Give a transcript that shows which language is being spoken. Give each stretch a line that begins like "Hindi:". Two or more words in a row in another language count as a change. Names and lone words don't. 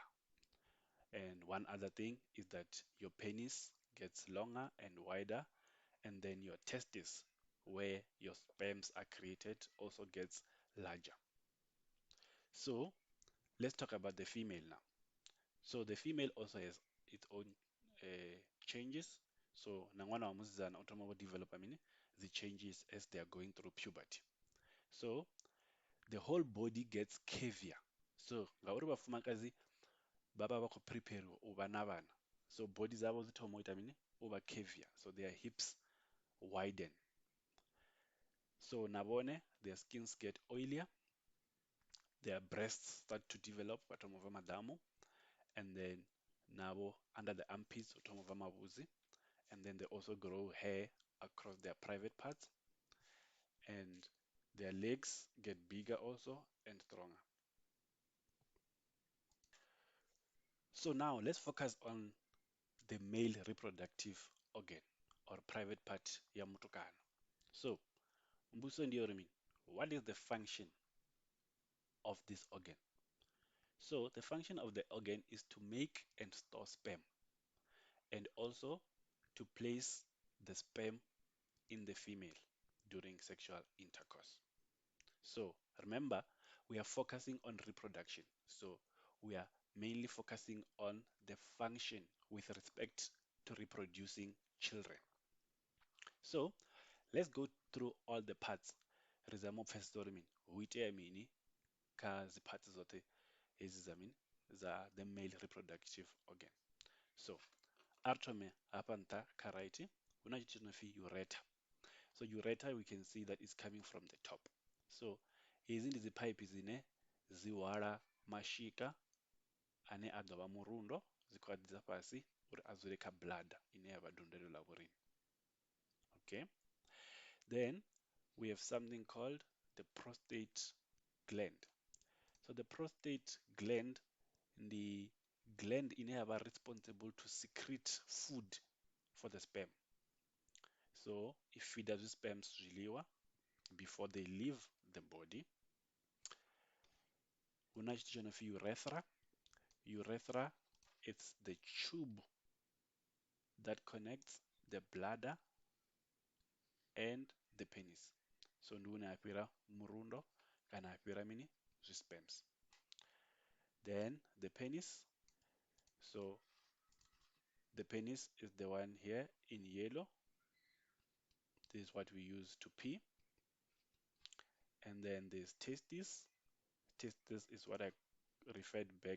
English: And one other thing is that your penis gets longer and wider, and then your testes, where your sperms are created, also gets larger. So let's talk about the female now. So the female also has its own changes.
Venda: So nangwana wa musidzana u thoma u developa mini
English: the changes as they are going through puberty. So the whole body gets curvier.
Venda: So ngauri vhafumakadzi vha vha vha khou prepare u vha na vhana. So body dzavho dzi thoma u ita mini? U vha curvier.
English: So their hips widen. So
Venda: na vhone,
English: their skins get oilier. Their breasts start to develop,
Venda: vha thoma u bva maḓamu.
English: And then
Venda: nabo
English: under the armpits
Venda: u thoma u bva mavhudzi.
English: And then they also grow hair across their private parts. And their legs get bigger also and stronger. So now let's focus on the male reproductive organ or private part
Venda: ya mutukana. So, mbuso ndiyo uri mini?
English: What is the function of this organ? So, the function of the organ is to make and store sperm and also to place the sperm in the female during sexual intercourse. So, remember, we are focusing on reproduction. So, we are mainly focusing on the function with respect to reproducing children. So, let's go through all the parts.
Venda: Ri zama u pfhesesa uri mini hu itea mini kha dzi parts dzoṱhe hedzi dza mini dza
English: the male reproductive organ.
Venda: So a ri thome hafha nṱha kha right hu na tshithu no pfi ureter.
English: So ureter we can see that is coming from the top.
Venda: So hedzi ndi dzi pipe dzine dzi hwala mashika ane a ḓo vha murundo dzi khou a ḓisa fhasi uri a dzule kha bladder ine ya vha dundela ḽa vhorine.
English: Okay. Then we have something called the prostate gland. So the prostate gland, the gland
Venda: ine ya vha
English: responsible to secrete food for the sperm. So it feeds the sperms zwiḽiwa before they leave the body.
Venda: Hu na tshithu tsho no pfi urethra.
English: Urethra, it's the tube that connects the bladder and the penis.
Venda: So ndi hune ha fhira murundo kana ha fhira mini sperms.
English: Then the penis. So the penis is the one here in yellow. This is what we use to pee. And then there's testes. Testes is what I referred back.